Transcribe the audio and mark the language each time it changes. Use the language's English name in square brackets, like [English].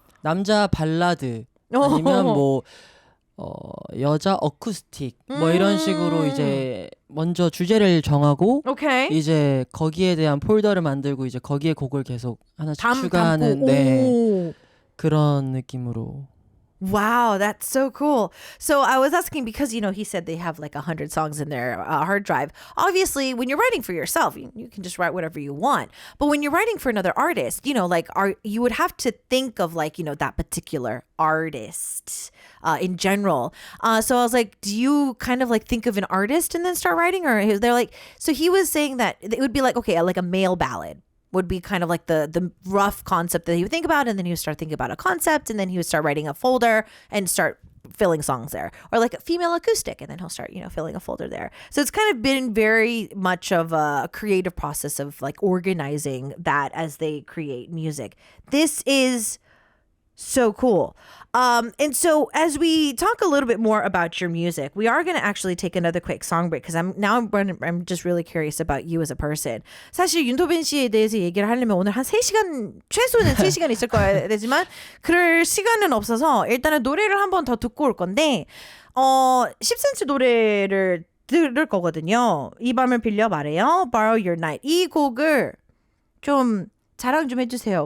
[Korean] 남자 발라드 아니면 뭐 여자 어쿠스틱 뭐 이런 식으로 이제 먼저 주제를 정하고 이제 거기에 대한 폴더를 만들고 이제 거기에 곡을 계속 하나씩 추가하는 그런 느낌으로. [English] Wow, that's so cool. So I was asking because, you know, he said they have like 100 songs in their hard drive. Obviously, when you're writing for yourself, you can just write whatever you want. But when you're writing for another artist, you know, like you would have to think of like, you know, that particular artist in general. So I was like, do you kind of like think of an artist and then start writing? Or they're like, so he was saying that it would be like, okay, like a male ballad would be kind of like the rough concept that he would think about, and then he would start thinking about a concept, and then he would start writing a folder and start filling songs there. Or like a female acoustic, and then he'll start, you know, filling a folder there. So it's kind of been very much of a creative process of like organizing that as they create music. This is so cool. And so as we talk a little bit more about your music, we are going to actually take another quick song break because I'm just really curious about you as a person. [Korean] 사실 윤토빈 씨에 대해서 얘기를 하려면 오늘 한 3시간, 최소는 3시간 있을 거야 되지만 그럴 시간은 없어서 일단은 노래를 한 번 더 듣고 올 건데 10cm 노래를 들을 거거든요. 이 밤을 빌려 말해요. Borrow Your Night. 이 곡을 좀 자랑 좀 해주세요.